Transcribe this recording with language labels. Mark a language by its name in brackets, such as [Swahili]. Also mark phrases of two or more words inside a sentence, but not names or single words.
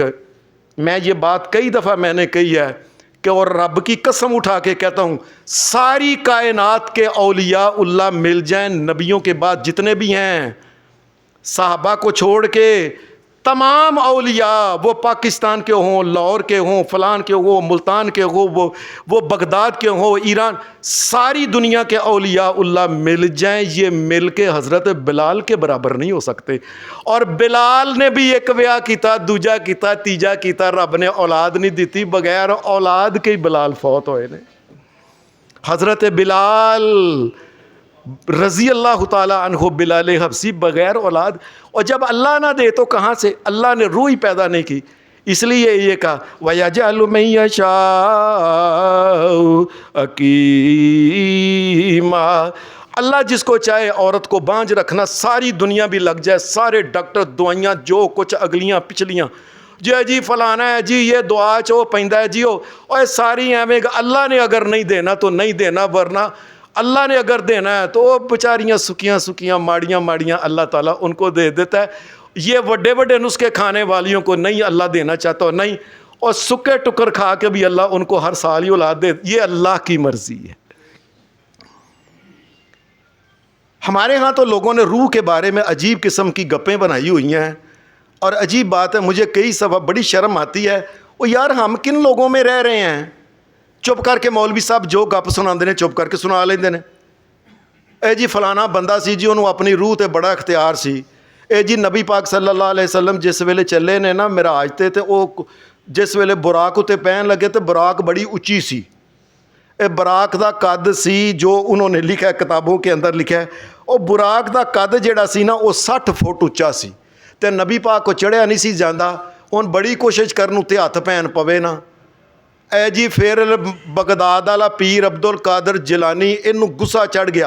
[Urdu] میں یہ بات کئی دفعہ میں نے کہی ہے کہ اور رب کی قسم اٹھا کے کہتا ہوں، ساری کائنات کے اولیاء اللہ مل جائیں نبیوں کے بعد جتنے بھی ہیں، صحابہ کو چھوڑ کے تمام اولیاء، وہ پاکستان کے ہوں، لاہور کے ہوں، فلان کے ہوں، ملتان کے ہوں، وہ بغداد کے ہوں، ایران، ساری دنیا کے اولیاء اللہ مل جائیں، یہ مل کے حضرت بلال کے برابر نہیں ہو سکتے. [Punjabi] اور بلال نے بھی ایک ویا کیتا، دوجا کیتا، تیجا کیتا، رب نے اولاد نہیں دیتی، بغیر اولاد کے بلال فوت ہوئے نے. [Urdu] حضرت بلال [Arabic] رضی اللہ تعالی عنہ، [Urdu] بلال حبشی بغیر اولاد. اور جب اللہ نہ دے تو کہاں سے؟ اللہ نے روح ہی پیدا نہیں کی. اس لیے یہ کہا [Arabic] وَيَجْعَلُ مَن يَشَاءُ عَقِيمًا. [Urdu] اللہ جس کو چاہے عورت کو بانجھ رکھنا، ساری دنیا بھی لگ جائے، سارے ڈاکٹر دوائیاں جو کچھ اگلیاں پچھلیاں، [Punjabi] جی فلانا ہے جی، یہ دعا چو پیندا ہے جی، اور ساری ایویں. [Urdu] اللہ نے اگر نہیں دینا تو نہیں دینا، ورنہ اللہ نے اگر دینا ہے تو وہ بیچاریاں سکیاں سکیاں ماڑیاں ماڑیاں اللہ تعالیٰ ان کو دے دیتا ہے. یہ بڑے بڑے نسخے کھانے والیوں کو نہیں اللہ دینا چاہتا ہو، نہیں، اور سکے ٹکر کھا کے بھی اللہ ان کو ہر سال ہی اولاد دے. یہ اللہ کی مرضی ہے. ہمارے ہاں تو لوگوں نے روح کے بارے میں عجیب قسم کی گپیں بنائی ہوئی ہیں. اور عجیب بات ہے، مجھے کئی دفعہ بڑی شرم آتی ہے، وہ یار ہم کن لوگوں میں رہ رہے ہیں؟ [Punjabi] چپ کر کے مولوی صاحب جو گپ سنا نے چپ کر کے سنا لیندے نے. اے جی فلانا بندہ سی جی، انہوں اپنی روح تے بڑا اختیار سی. اے جی نبی پاک [Arabic] صلی اللہ علیہ وسلم [Punjabi] جس ویلے چلے نے نا معراج تے وہ جس ویلے براق تے پہن لگے تے براق بڑی اچھی سی. اے براق دا قد سی [Urdu] جو انہوں نے لکھا ہے کتابوں کے اندر لکھا ہے، [Punjabi] وہ براق دا قد جڑا سی نا وہ 60 فٹ اچا سی، تے نبی پاک کو چڑھیا نہیں سی جاندہ. ہن بڑی کوشش کرن تے ہاتھ پہن پوے نا. اے جی پھر بغداد والا پیر عبد القادر جیلانی انہوں غصہ چڑھ گیا.